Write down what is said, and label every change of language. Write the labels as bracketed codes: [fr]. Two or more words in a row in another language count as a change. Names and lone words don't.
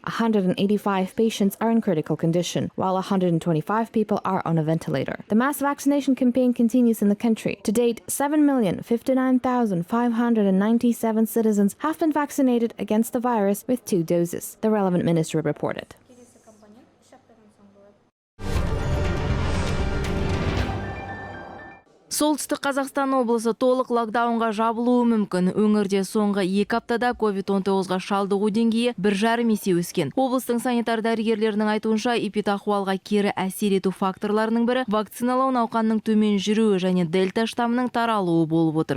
[en] 185 patients are in critical condition, while 125 people are on a ventilator. The mass vaccination campaign continues in the country. To date, 7,059,597 citizens have been vaccinated against the virus with 2 doses, the relevant ministry reported. [kk] Солтүстік Қазақстан облысы толық локдаунға жабылуы мүмкін. Өңірде соңғы 2 аптада COVID-19-ға шалдығу деңгейі 1,5 есе өскен. Облыстың санитар дәрігерлерінің айтуынша, эпидахуалға кері әсер ету факторларының бірі вакциналау науқанның төмен жүруі және дельта штаммының таралуы болып отыр.